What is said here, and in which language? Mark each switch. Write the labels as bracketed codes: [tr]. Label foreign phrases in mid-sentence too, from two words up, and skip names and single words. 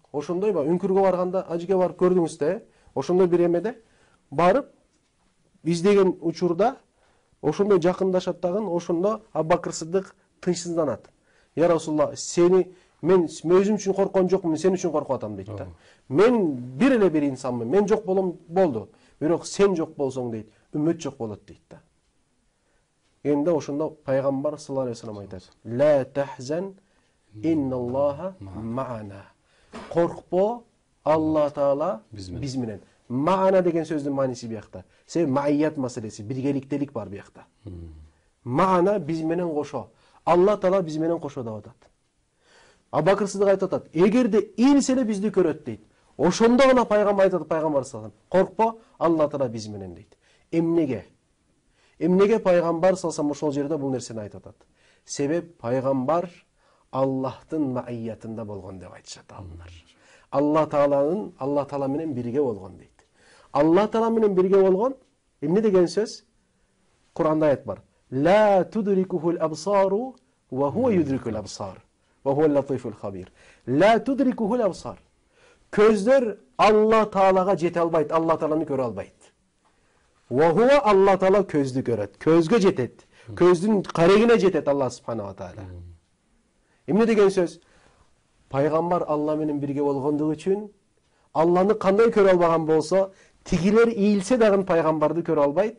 [ky] Ошондой үңкүргө барганда, ажыга барып көрдүңүз да, ошондой бир эмеде барып издеген учурда ошондой жакындашат дагы, ошондо Абу Бакыр Сыдык тынчсызданат. [ar] يا رسول الله, [ky] мен өзүм үчүн корккон жокмун, сен үчүн коркуп атам дейт да. Мен бир эле бир инсанмын, мен жок болду. Бирок сен жок болсоң дейт, үммөт жок болот дейт да. Энди ошондо пайгамбар [ar] صلى الله عليه وسلم [ky] айтат: [ar] "لا تحزن، إن الله معنا." [ky] Коркпо, Алла Таала биз менен. Маана деген сөздүн мааниси биякта. Себеби маият маселеси, биргеликтелик бар биякта. Маана биз менен кошо. Алла Таала биз менен кошо деп атат. Абу Бакыр Сыдык айтып атат, эгерде ийилсе эле бизди көрөт дейт. Ошондо гана пайгамбар айтат, пайгамбар [ar] صلى الله عليه وسلم, [ky] коркпо, Алла Таала биз менен дейт. Эмнеге? Эмнеге пайгамбар [ar] صلى الله عليه وسلم [ky] ошол жерде бул нерсени айтып атат? Себеп пайгамбар Аллахтын маиятында болгон деп айтышат алымдар. Алла Таала менен бирге болгон дейт. Алла Таала менен бирге болгон эмне деген сөз? Куранда аят бар. [ar] لا تدركه الأبصار وهو يدرك الأبصار. وهو اللطيف الخبير. لا تدركه الأبصار. [ky] Көздөр Алла Таалага жете албайт, Алла Тааланы көрө албайт. [ar] وهو [ky] Алла Таала көздү көрөт, көзгө жетет. Көздүн карегине жетет [ar] الله سبحانه وتعالى. [ky] Эмне деген сөз? Пайгамбар Алла менен бирге болгондугу үчүн Алланы кандай көрө албаган болсо, тигилер ийилсе дагы пайгамбарды көрө албайт.